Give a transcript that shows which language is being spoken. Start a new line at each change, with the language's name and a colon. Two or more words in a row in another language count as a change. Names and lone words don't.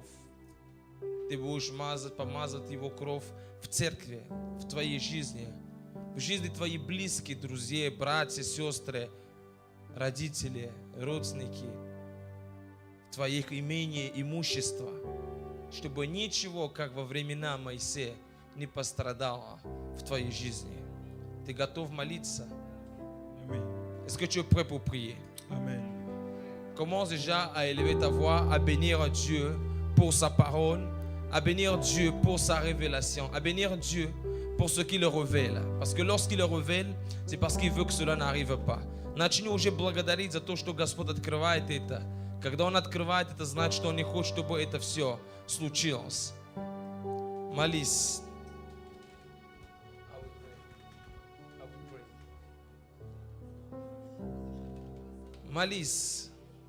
Russian: Ты будешь помазать его кровь в церкви, в твоей жизни, в жизни твоих близких, друзей, братья, сестры, родители, родственники, твоих имений, имущества, чтобы ничего, как во времена Моисея, не пострадало в твоей жизни. Ты готов молиться?
French: Amen. Est-ce que tu es prêt pour prier? Amen. Commence déjà à élever ta voix, à bénir Dieu pour sa parole, à bénir Dieu pour sa révélation, à bénir Dieu pour ce qu'il révèle. Parce que lorsqu'il le révèle, c'est parce qu'il veut que cela n'arrive pas.
Russian: Начни уже благодарить за то, что Господь открывает это. Когда Он открывает это, значит, что Он не хочет, чтобы это все случилось. Молись. Молись.